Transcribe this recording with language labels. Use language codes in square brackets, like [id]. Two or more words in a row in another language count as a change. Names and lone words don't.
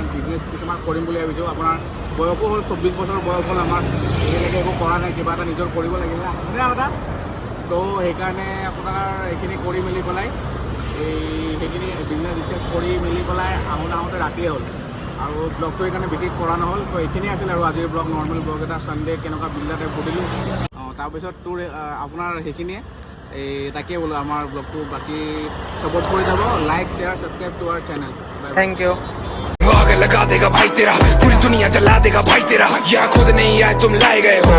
[as] বিজনেছ কিছুমান কৰিম বুলি ভাবিছোঁ আপোনাৰ বয়সো হ'ল 24 বছৰ বয়স হ'ল আমাৰ এতিয়ালৈকে একো কৰা নাই কিবা এটা নিজৰ কৰিব লাগিলে এটা তো সেইকাৰণে আপোনাৰ এইখিনি কৰি মেলি পেলাই সেইখিনি [en] business discuss [as] কৰি মেলি পেলাই আহোঁতে ৰাতিয়ে হ'ল আৰু ব্লগটো সেইকাৰণে বিশেষ কৰা নহ'ল তো এইখিনিয়ে আছিল আৰু আজিৰ ব্লগ [en] normal blog [as] এটা ছানডে কেনেকুৱা বিল্ডা টাইপ কৰিলোঁ তাৰপিছত তোৰ আপোনাৰ সেইখিনিয়ে তাকে বোলো আমাৰ ব্লগটো বাকী ছাপোৰ্ট কৰি যাব [en] like share subscribe to our channel thank you [hi] आग लगा देगा भाई तेरा पूरी दुनिया जला देगा भाई तेरा यहाँ खुद नहीं आए तुम लाए गए हो